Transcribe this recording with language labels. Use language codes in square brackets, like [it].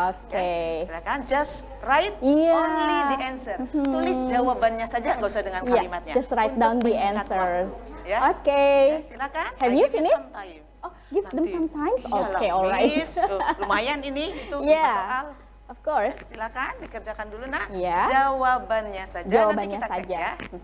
[en] Silakan just write only the answer. [id] Tulis jawabannya saja, nggak usah dengan kalimatnya. [en] Just write down the answers. [id] Silakan. [en] Have you finished? Give them some time. Alright. [id] Lumayan ini itu soal. [en] Of course. [id] Silakan dikerjakan dulu nak. Jawabannya saja. Nanti kita cek ya.